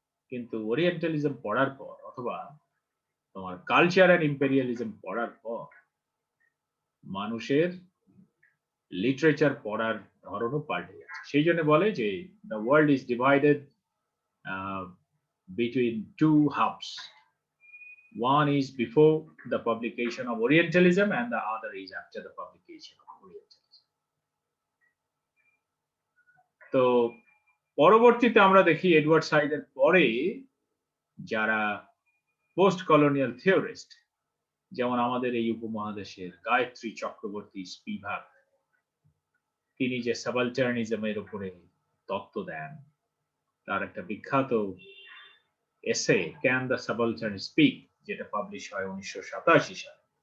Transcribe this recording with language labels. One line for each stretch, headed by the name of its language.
Bangla: কিন্তু ওরিয়েন্টালিজম পড়ার পর, অথবা তোমার কালচার এন্ড ইম্পেরিয়ালিজম পড়ার পর, মানুষের লিটারেচার পড়ার ধরনও পাল্টে গেছে। সেই জন্য বলে যে
English: The world is divided between two halves. One is before the publication of Orientalism and the other is after the publication of Orientalism.
Bangla: তো পরবর্তীতে আমরা দেখি এডওয়ার্ড সাইডের পরে যারা পোস্ট কলোনিয়াল থিওরিস্ট, যেমন আমাদের এই উপমহাদেশের গায়ত্রী চক্রবর্তী স্পিভাক, তিনি যে সাবালটার্নিজমের উপরে তত্ত্ব দেন, তার একটা বিখ্যাত এসে ক্যান দ্য সাবালটার্ন স্পিক, যেটা পাবলিশ হয় 1987 সালে।